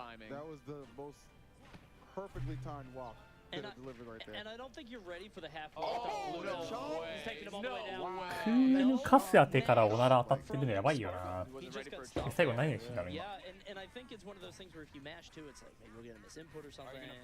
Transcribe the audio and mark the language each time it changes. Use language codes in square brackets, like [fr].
[en] That was the most perfectly timed walk. And I don't think you're ready for the half walk. He's taking him all the way down. [ja] クールカス当てからおなら当たってるのやばいよな。最後何が死んだの今。 [en] And I think it's one of those things where if you mash too, it's like maybe we'll get a misinput or something.